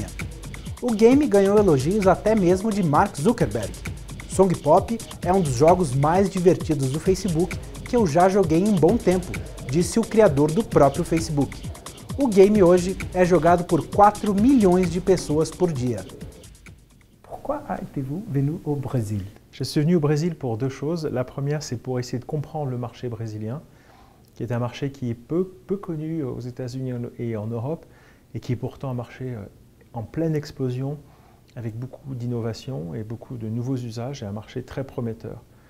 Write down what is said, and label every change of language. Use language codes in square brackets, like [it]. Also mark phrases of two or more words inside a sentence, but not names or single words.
[pt] O game ganhou elogios até mesmo de Mark Zuckerberg. Song Pop é um dos jogos mais divertidos do Facebook que eu já joguei em um bom tempo, disse o criador do próprio Facebook. O game hoje é jogado por 4 milhões de pessoas por dia. [fr] Pourquoi êtes-vous venu au Brésil? Je suis venu au Brésil pour deux choses. La première, c'est pour essayer de comprendre le marché brésilien, qui est un marché qui est peu connu aux États-Unis et en Europe, et qui est pourtant un marché en pleine explosion, avec beaucoup d'innovation et beaucoup de nouveaux usages, et un marché très prometteur.